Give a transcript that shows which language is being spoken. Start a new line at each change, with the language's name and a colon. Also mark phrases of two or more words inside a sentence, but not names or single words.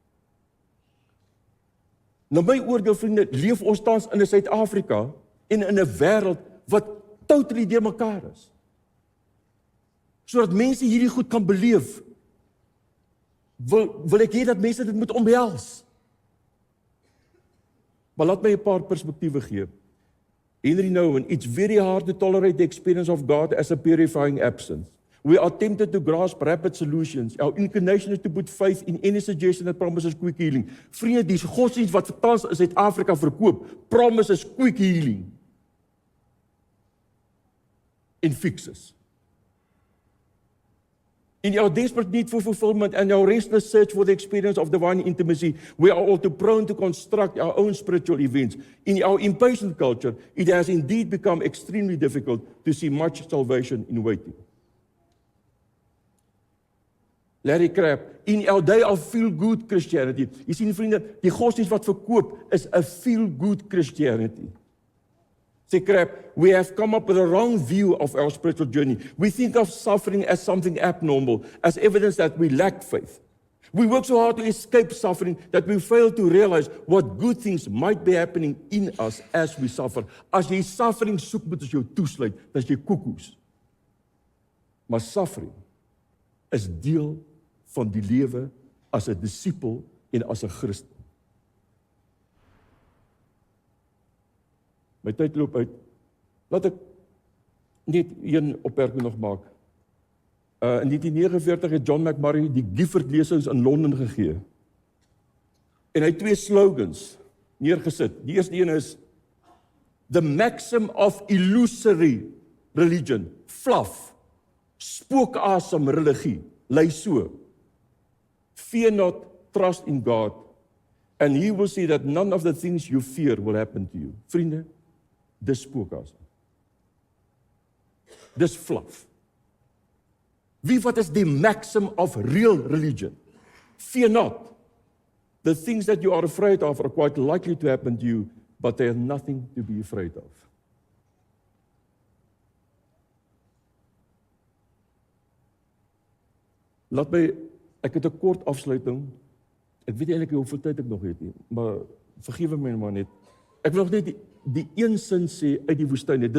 Afrikaans: Na my oordeel, vriende, leef ons tans in 'n Suid-Afrika, en in 'n wêreld, wat totally deur mekaar is. Sodat mense hierdie goed kan beleef, wil ek hê dat mense dit moet omhels. Maar laat my 'n paar perspektiewe gee. Henry Nouwen,
English: it's very hard to tolerate the experience of God as a purifying absence. We are tempted to grasp rapid solutions. Our inclination is to put faith in any suggestion that promises quick healing.
Afrikaans: Vriende, die godsdienst wat tans in Suid-Afrika verkoop,
English: promises quick healing. In fixes. In our desperate need for fulfillment and our restless search for the experience of divine intimacy, we are all too prone to construct our own spiritual events. In our impatient culture, it has indeed become extremely difficult to see much salvation in waiting. Larry Crabb, in our day of feel-good Christianity,
Afrikaans: jy sien vriende, die godsdienst wat verkoop is
English: a feel-good Christianity. Say Crabb, we have come up with a wrong view of our spiritual journey. We think of suffering as something abnormal, as evidence that we lack faith. We work so hard to escape suffering that we fail to realize what good things might be happening in us as we suffer.
Afrikaans: As jy suffering soek met as jou toesluit, dan is jy koekoes. Maar suffering is deel van die lewe as 'n disipel en as 'n Christen. My tyd loop uit. Laat ek net een opmerking nog maak. In 1949 het John McMurray die Gifford lesings in Londen gegee. En hy het 2 slogans neergesit. Die eerste een is
English: the maxim of illusory religion, fluff,
Afrikaans: spookasem religie, lei so.
English: Fear not, trust in God, and he will see that none of the things you fear will happen to you.
Afrikaans: Vriende, dis spookasem. Dis fluff. Wat is die
English: maxim of real religion? Fear not. The things that you are afraid of are quite likely to happen to you, but they are nothing to be afraid of.
Afrikaans: Ek het 'n kort afsluiting. Ek weet eintlik hoeveel tyd ek nog het nie, maar vergewe my maar net. Ek wil nog net die een sin sê uit die woestyn net.